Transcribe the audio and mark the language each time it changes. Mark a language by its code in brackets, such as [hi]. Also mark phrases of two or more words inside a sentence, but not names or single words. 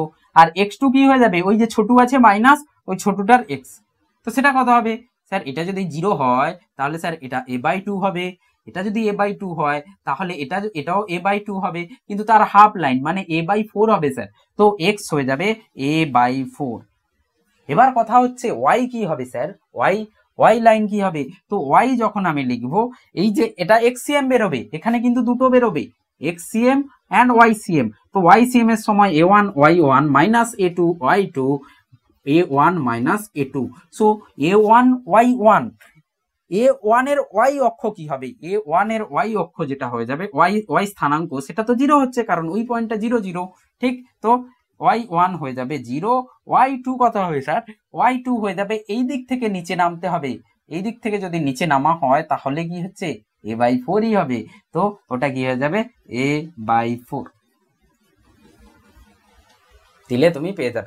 [bn] আর x2 কি হয়ে যাবে, ওই যে ছোট আছে মাইনাস, ওই ছোটটার x, তো সেটা কত হবে স্যার, এটা যদি 0 হয় তাহলে স্যার এটা a/2 হবে, এটা যদি a/2 হয় তাহলে এটাও a/2 হবে, কিন্তু তার হাফ লাইন মানে a/4 হবে স্যার, তো x হয়ে যাবে a/4। এবার কথা হচ্ছে y কি হবে স্যার, y লাইন কি হবে? তো y যখন আমি লিখবো, এই যে এটা xcm বেরোবে, এখানে কিন্তু দুটো বেরোবে, xcm and ycm। তো ycm এর সময় a1 y1 মাইনাস a2 y2, a1 মাইনাস a2। সো a1 y1, a1 এর y অক্ষ কি হবে, a1 এর y অক্ষ যেটা হয়ে যাবে, y স্থানাঙ্ক, সেটা তো 0 হচ্ছে, কারণ ওই পয়েন্টটা 0 0, ঠিক? তো y1 হয়ে যাবে 0, y2 কত হবে স্যার, y2 হয়ে যাবে, এই দিক থেকে নিচে নামতে হবে, এই দিক থেকে যদি নিচে নামা হয় তাহলে কি হচ্ছে, a/4ই হবে, তো ওটা কি হয়ে যাবে, a/4 দিলে তুমি পেয়ে যাবে।